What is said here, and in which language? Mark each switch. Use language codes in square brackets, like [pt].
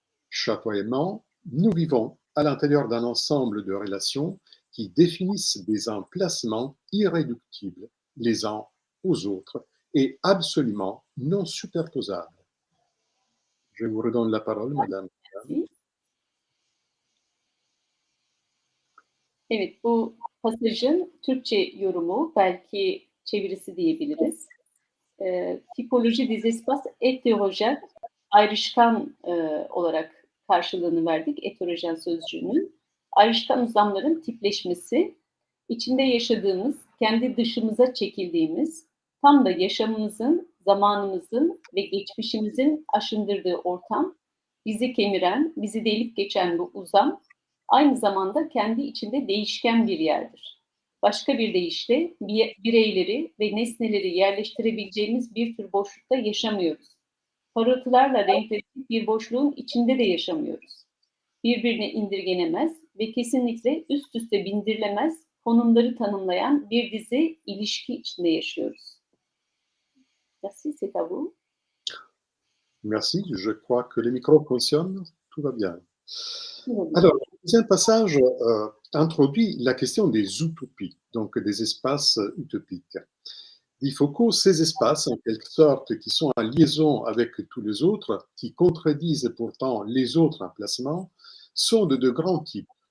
[fr] chatoyement, nous vivons à l'intérieur d'un ensemble de relations qui définissent des emplacements irréductibles les uns aux autres et absolument non superposables. Je vous redonne la parole, madame. Merci. [tr] Evet, bu pasajın Türkçe yorumu, belki çevirisi diyebiliriz. Tipoloji [fr] des espaces hétérogènes, [tr] ayrışkan olarak karşılığını verdik heterojen sözcüğünün. Ayrışkan uzamların tipleşmesi, içinde yaşadığımız, kendi dışımıza çekildiğimiz, tam da yaşamımızın, zamanımızın ve geçmişimizin aşındırdığı ortam, bizi kemiren, bizi delip geçen bu uzam, aynı zamanda kendi içinde değişken bir yerdir. Başka bir deyişle bireyleri ve nesneleri yerleştirebileceğimiz bir tür boşlukta yaşamıyoruz. Parıltılarla renklenmiş bir boşluğun içinde de yaşamıyoruz. Birbirine indirgenemez ve kesinlikle üst üste bindirilemez konumları tanımlayan bir dizi ilişki içinde yaşıyoruz. [fr] Merci, c'est à vous. Merci, je crois que les micros fonctionnent, tout va bien. Tout va bien. Alors, le deuxième passage introduit la question des utopies, donc des espaces utopiques. Dit Foucault, ces espaces, en quelque sorte, qui sont en liaison avec tous les autres, qui contredisent pourtant les autres emplacements, sont de grands types.